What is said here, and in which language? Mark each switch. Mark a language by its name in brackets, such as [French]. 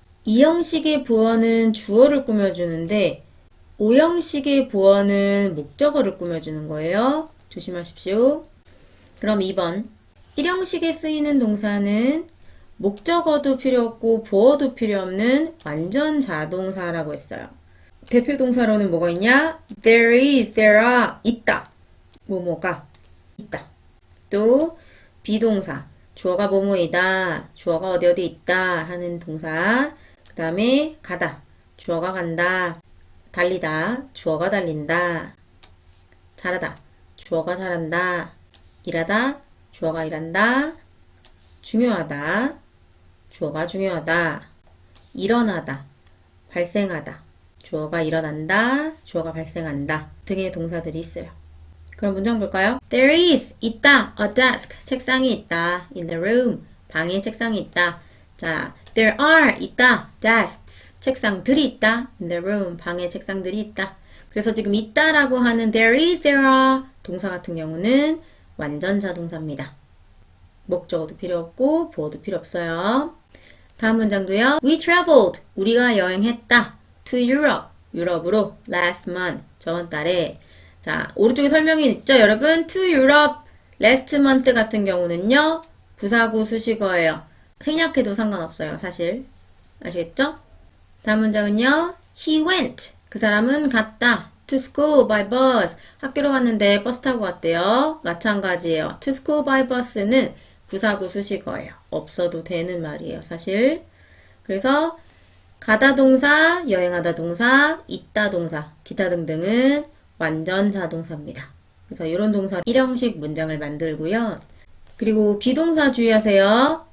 [Korean] 2형식의 보어는 주어를 꾸며주는데 5형식의 보어는 목적어를 꾸며주는 거예요. 조심하십시오. 그럼 2번 1형식에 쓰이는 동사는 목적어도 필요 없고 보어도 필요 없는 완전 자동사라고 했어요. 대표 동사로는 뭐가 있냐? [English] There is, there are, [Korean] 있다. 뭐뭐가 있다. 또 비동사, 주어가 뭐뭐이다, 주어가 어디 어디 있다 하는 동사. 그 다음에 가다, 주어가 간다. 달리다, 주어가 달린다. 잘하다, 주어가 잘한다. 일하다, 주어가 일한다. 중요하다, 주어가 중요하다. 일어나다, 발생하다, 주어가 일어난다, 주어가 발생한다 등의 동사들이 있어요. 그럼 문장 볼까요? [English] There is, [Korean] 있다, [English] a desk, [Korean] 책상이 있다. [English] In the room, [Korean] 방에 책상이 있다. 자, [English] there are, [Korean] 있다, desks, 책상들이 있다. In the room, 방에 책상들이 있다. 그래서 지금 있다라고 하는 [English] there is, there are [Korean] 동사 같은 경우는 완전 자동사입니다. 목적어도 필요 없고 보어도 필요 없어요. 다음 문장도요. [English] We traveled, [Korean] 우리가 여행했다. [English] To Europe, [Korean] 유럽으로 [English] last month, [Korean] 저번 달에. 자, 오른쪽에 설명이 있죠, 여러분? [English] To Europe, last month [Korean] 같은 경우는요, 부사구 수식어예요. 생략해도 상관없어요, 사실. 아시겠죠? 다음 문장은요, [English] He went, [Korean] 그 사람은 갔다. [English] To school by bus, [Korean] 학교로 갔는데 버스 타고 갔대요. 마찬가지예요. [English] To school by bus [Korean] 는 부사구 수식어예요. 없어도 되는 말이에요, 사실. 그래서 가다 동사, 여행하다 동사, 있다 동사, 기타 등등은 완전 자동사입니다. 그래서 이런 동사 1형식 문장을 만들고요. 그리고 비동사 주의하세요.